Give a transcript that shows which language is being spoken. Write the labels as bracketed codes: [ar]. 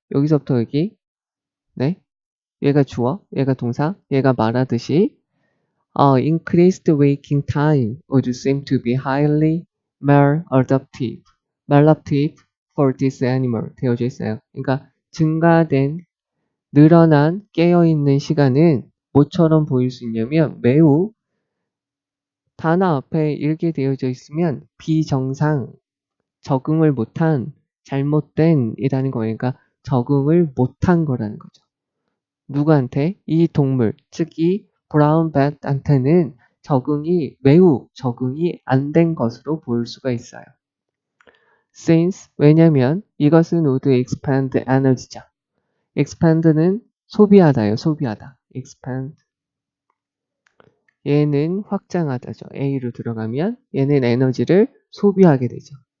[ko] 여기서부터 여기 네, 얘가 주어, 얘가 동사, 얘가 말하듯이 [en] increased waking time would seem to be highly maladaptive for this animal [ko] 되어져 있어요. 그러니까 늘어난 깨어있는 시간은 뭐처럼 보일 수 있냐면 매우 단어 앞에 이렇게 되어져 있으면 비정상, 적응을 못한, 잘못된 이라는 거예요. 그러니까 적응을 못한 거라는 거죠. 누구한테? 이 동물, 즉 이 브라운 뱃한테는 매우 적응이 안 된 것으로 보일 수가 있어요. Since, 왜냐면 이것은 [en] would expand energy [ko] 죠. expand는 소비하다요, 소비하다. expand. 얘는 확장하다죠. A로 들어가면 얘는 에너지를 소비하게 되죠.